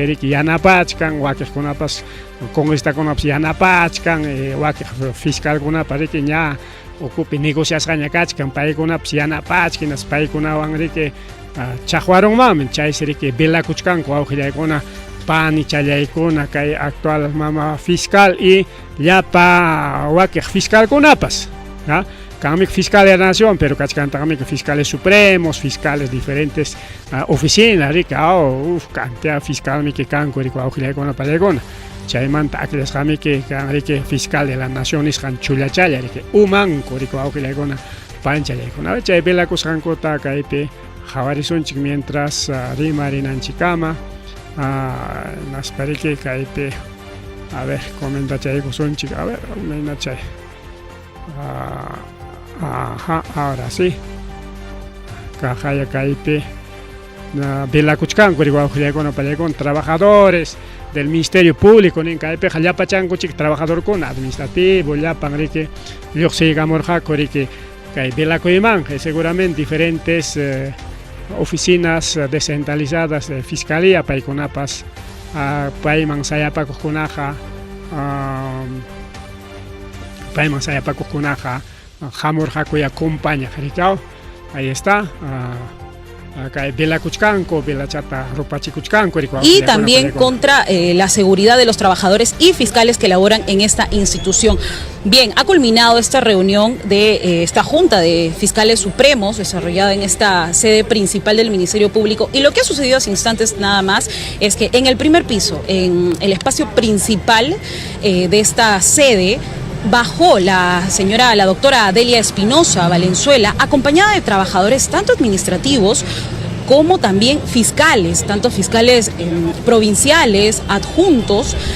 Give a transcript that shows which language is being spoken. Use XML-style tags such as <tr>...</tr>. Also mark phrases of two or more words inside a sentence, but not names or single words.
<qu>riki yanapachkan wakiqkunapas congresakunapas yanapachkan wakiq fiscalkunapas riki ña ukupi negociasqaña kachkan paykunapas yanapachkinas paykunawan riki chaqwaronmanmi chaysi riki velakuchkanku wawqillaykuna pani challaykuna kay</qu> <es>actual mama</es> <qu>fiscal y llapa wakiq fiscalkunapas kanmi</qu> <es>fiscal de la nación pero</es> <qu>kachkantaqmi</qu> <es>fiscales supremos fiscales diferentes oficinas</es> <qu>riki cantidad fiscalmi que kanku riki wawqillaykuna pallaykuna chaymanta aklasqami que kan riki</qu> <es>fiscal de la nación</es> <qu>nisqan chullachalla riki umanku riki wawqillaykuna panchallaykuna chay velakusqankuta kaypi qhawarisunchik mientras rimarinanchikama naspa riki kaypi</qu> <es>a ver</es> <qu>comentachaykusunchik</qu> <es>a ver</es> <qu>mayna chay ahora sí kajaya kaypi velakuchkanku riki wawqillaykuna pallaykuna</qu> <es>trabajadores del</es> <qu>Ministerio Público nin kaypi llapachankuchik trabajadorkuna administrativo llapan riki lluqsiykamurqaku riki kay velakuymanqa seguramente</qu> <es>diferentes oficinas descentralizadas de fiscalía</es> <qu>paykunapas payman sayapakuqkunaqa hamurqakuya compaña rikaw</qu> <es>ahí está y también contra la seguridad de los trabajadores y fiscales que laboran en esta institución. Bien, ha culminado esta reunión de esta Junta de Fiscales Supremos desarrollada en esta sede principal del Ministerio Público, y lo que ha sucedido hace instantes nada más es que en el primer piso, en el espacio principal de esta sede, bajó la doctora Delia Espinosa Valenzuela, acompañada de trabajadores tanto administrativos como también fiscales, tanto fiscales provinciales, adjuntos,</es>